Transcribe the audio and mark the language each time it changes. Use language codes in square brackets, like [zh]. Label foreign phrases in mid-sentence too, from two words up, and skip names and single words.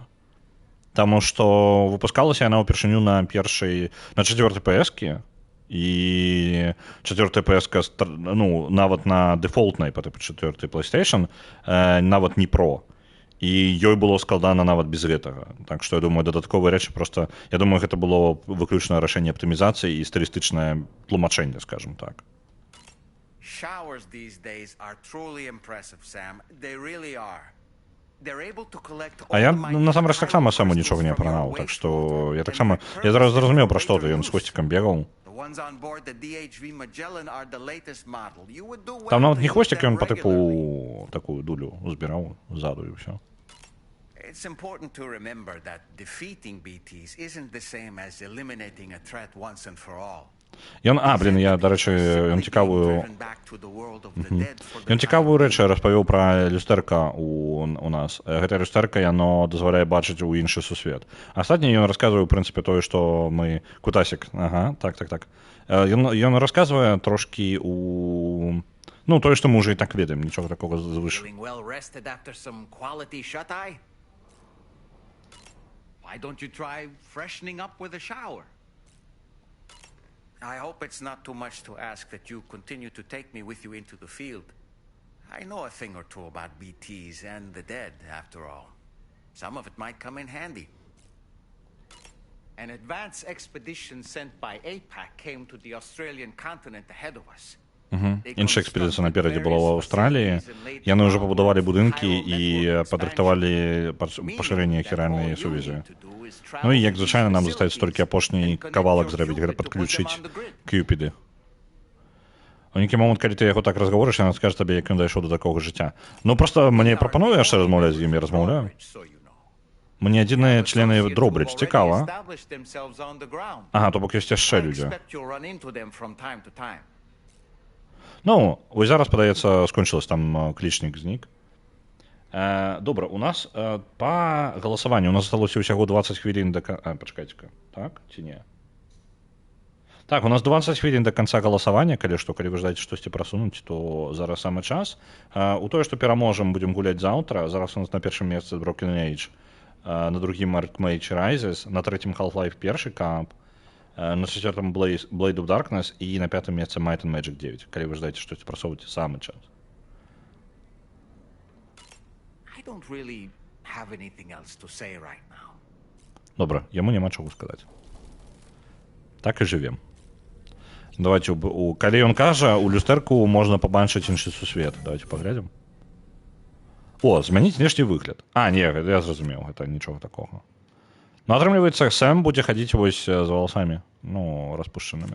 [be] Таму што выпускалася яна ўпершыню на 4-й PS-кі, і 4-я PS-ка, ну, нават на дэфолтнай па тыпу 4-й PlayStation, нават не Pro. І ёй было складана нават без гэтага. Так што, я думаю, дадатковыя рэчы проста... Я думаю, гэта было выключнае рашэнне аптымізацыі і стылістычнае тлумачэнне, скажем так. [en] Showers these days are truly impressive, Sam. They really are. [be] А я, насамрэч, таксама саму нічога не апранаў, так што я таксама... Я зараз зразумеў, пра што ён з хвосцікам бегаў. Там нават не хвосцік, ён па тыпу такую дулю збіраў ззаду і ўсё. [en] It's important to remember that defeating BTs isn't the same as eliminating a threat once and for all. [be] Ён, я, дарэчы, ён цікавую рэч распавёў пра люстэрка у нас. Гэта люстэрка, яно дазваляе бачыць у іншы сусвет. Астатняе ён расказвае, у прынцыпе, тое, што мы... Кутасік, ага, так. Ён расказвае трошкі у... Ну, тое, што мы ўжо і так ведаем, нічога такога звыш. [en] Why don't you try freshening up with a shower? I hope it's not too much to ask that you continue to take me with you into the field. I know a thing or two about BTs and the dead, after all. Some of it might come in handy. An advance expedition sent by APAC came to the Australian continent ahead of us. [be] Іншая экспедыцыя наперадзе была ў Аўстраліі. Яны ўжо пабудавалі будынкі і падрыхтавалі пашырэнне хіральнай сувязі. Ну і, як звычайна, нам застаецца толькі апошні кавалак зрабіць, гэта падключыць кюпіды. У нейкі момант, калі ты яго так разгаворыш, яна скажа табе, як ён дайшоў да такога жыцця. Ну, проста мне прапануе яшчэ размаўляць з ім, я размаўляю. Мне адзіныя члены Дробридж. Цікава. [en] Established themselves on the ground. [be] Ага, то бок ёсць яшчэ [en] I [be] людзі. [en] expect you'll run into them from time to time. [be] Ну, ось зараз, падаецца, скончылась там клічнік знік. Добра, у нас па галасаванню у нас засталося ўсяго 20 хвілін да... пачакайце-ка. Так ці не? Так, у нас 20 хвілін да канца галасавання, калі што, калі вы жадаеце штосьці прасунуць, то зараз самы час. У тое, што пераможам, будзем гуляць заўтра. Зараз у нас на першым месцы Broken Age, на другім Archmage Rises, на трэцім Half-Life 1 камп, на чацвёртым Blade of Darkness і на пятым месцы Might and Magic 9. Калі вы жадаеце штосьці прасоўваць, самы час. [en] I don't really have anything else to say right now. [be] Добра, яму няма чаго сказаць. Так і жывем. Давайте, калі ён кажа, у люстэрку можна пабачыць іншы сусвет. Давайте паглядзім. О, змяніць внешні выгляд. Не, я зразумеў, гэта нічога такога. Ну, атрымліваецца, Сэм будзе хадзіць вось з валасамі, ну, распушчанымі.